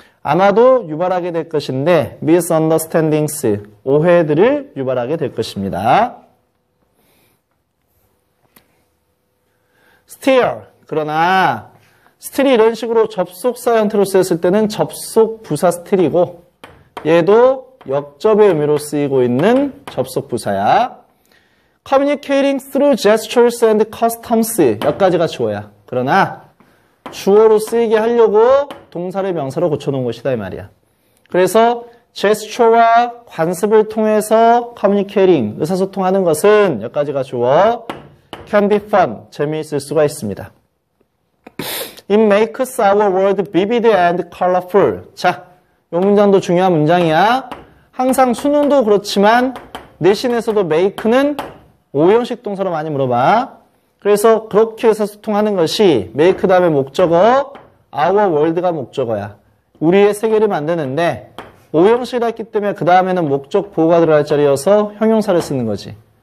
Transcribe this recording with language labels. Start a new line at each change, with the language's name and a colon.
Korean: 아마도 유발하게 될 것인데 misunderstandings, 오해들을 유발하게 될 것입니다. still, 그러나 still이 이런 식으로 접속사 형태로 쓰였을 때는 접속 부사 still이고 얘도 역접의 의미로 쓰이고 있는 접속 부사야.
English: communicating through gestures and customs,
Korean: 여기까지가 주어야. 그러나 주어로 쓰이게 하려고 동사를 명사로 고쳐놓은 것이다 이 말이야. 그래서 제스처와 관습을 통해서 communicating, 의사소통하는 것은 여기까지가 주어
English: can be fun,
Korean: 재미있을 수가 있습니다.
English: It makes our world vivid and colorful.
Korean: 자, 이 문장도 중요한 문장이야. 항상 수능도 그렇지만 내신에서도 make는 오형식 동사로 많이 물어봐. 그래서 그렇게 의사소통하는 것이 make 다음에 목적어, our world가 목적어야. 우리의 세계를 만드는데 오형식이라 했기 때문에 그 다음에는 목적 보호가 들어갈 자리여서 형용사를 쓰는 거지.